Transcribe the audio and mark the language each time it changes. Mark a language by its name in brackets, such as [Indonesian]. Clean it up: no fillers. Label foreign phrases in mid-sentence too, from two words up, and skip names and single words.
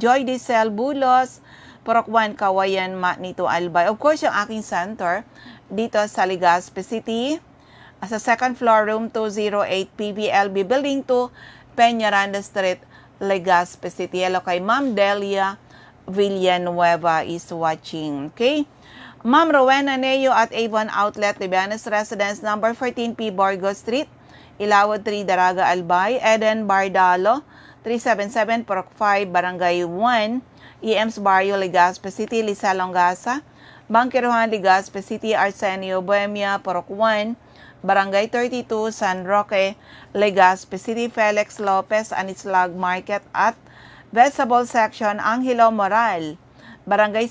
[Filipino] Joy Diesel, Bulos, Purok 1, Kawayan, Magnito, Albay. [English] Of course, [Filipino] yung aking center dito sa Legazpi City. Sa 2nd floor, room 208, PBLB Building 2, Peñaranda Street, Legazpi City. [English] Hello kay Ma'am Delia Villanueva is watching. Okay? [Filipino] Ma'am Rowena Neo at Avon Outlet, Libanes Residence, number 14P, Borgo Street, Ilawod 3, Daraga, Albay. Eden Bardalo, 377 Purok 5, Barangay 1, EMS Barrio, Legazpi City, Lisa Longasa, Bangkiruhan, Legazpi City, Arsenio, Bohemia, Purok 1, Barangay 32, San Roque, Legazpi City, Felix Lopez, Anislag Market at Vegetable Section, Angelo Moral, Barangay